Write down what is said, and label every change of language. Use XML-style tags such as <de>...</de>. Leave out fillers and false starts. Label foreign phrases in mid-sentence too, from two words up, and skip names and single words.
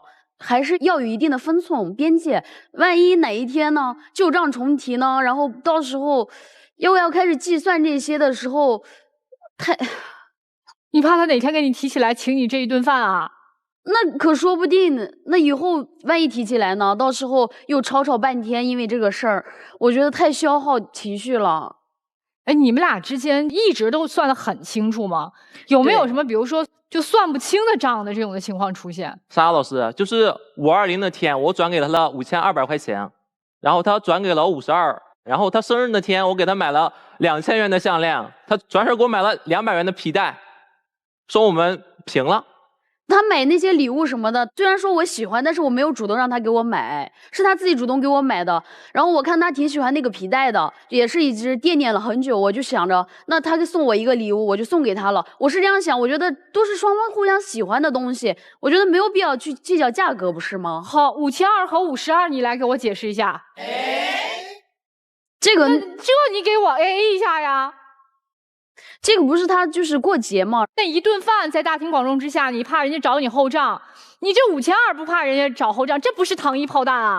<zh>還是要有一定的分寸邊界，萬一哪一天呢舊賬重提呢，然後到時候又要開始計算這些的時候，你怕他哪天給你提起來請你這一頓飯啊？那可說不定，那以後萬一提起來呢，到时候又吵半天，因為這個事兒，我覺得太消耗情緒了。哎，你們倆之間一直都算得很清楚嗎？有沒有什麼比如說就算不清的賬的這種的情況出現？沙老師，就是520那天我轉給了他5200塊錢，然後他轉給了我52，然後他生日那天我給他買了2000元的項鏈，他轉手給我買了200元的皮帶，說我們平了。他買那些禮物什麼的，虽然說我喜歡，但是我沒有主動讓他給我買，是他自己主動給我買的。然後我看他挺喜歡那個皮帶的，也是一直惦念了很久。我就想着，那他送我一個禮物，我就送給他了。我是這樣想，我覺得都是雙方互相喜歡的東西，我覺得沒有必要去計較價格，不是嗎？好，5200和52，你來給我解釋一下。這你給我 AA 一下呀。這個不是他就是過節嗎？那一頓飯在大庭廣眾之下，你怕人家找你後賬，你這5200不怕人家找後賬，這不是糖衣炮彈啊！</zh>